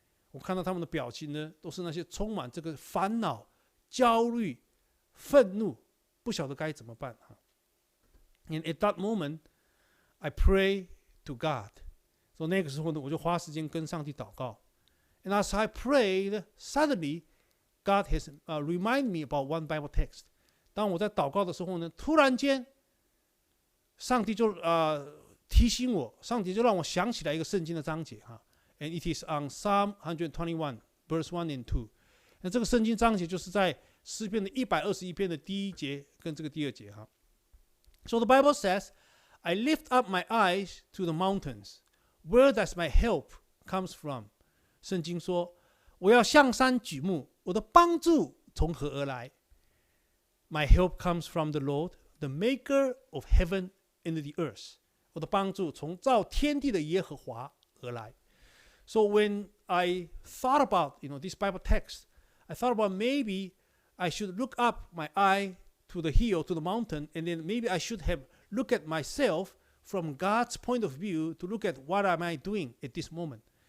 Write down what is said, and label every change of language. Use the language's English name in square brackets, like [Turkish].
[Chinese] 我看到他们的表情呢，都是那些充满这个烦恼、焦虑、愤怒，不晓得该怎么办 [English] And at that moment, I pray to God. [Chinese] 所以那个时候呢，我就花时间跟上帝祷告。 [English] And as I prayed, suddenly, God has reminded me about one Bible text. [Chinese] 当我在祷告的时候呢，突然间，上帝就提醒我，上帝就让我想起来一个圣经的章节 [English] And it is on Psalm 121, verse 1 and 2. [Chinese] 那这个圣经章节就是在诗篇的121篇的第1节跟这个第2节 [English] So the Bible says, I lift up my eyes to the mountains. Where does my help comes from? [Chinese] 圣经说，我要向山举目，我的帮助从何而来？ [English] My help comes from the Lord, the maker of heaven and the earth. [Chinese] 我的帮助从造天地的耶和华而来。 [English] So when I thought about this Bible text, I thought about maybe I should look up my eye to the hill, to the mountain, and then maybe I should have looked at myself from God's point of view to look at what am I doing at this moment.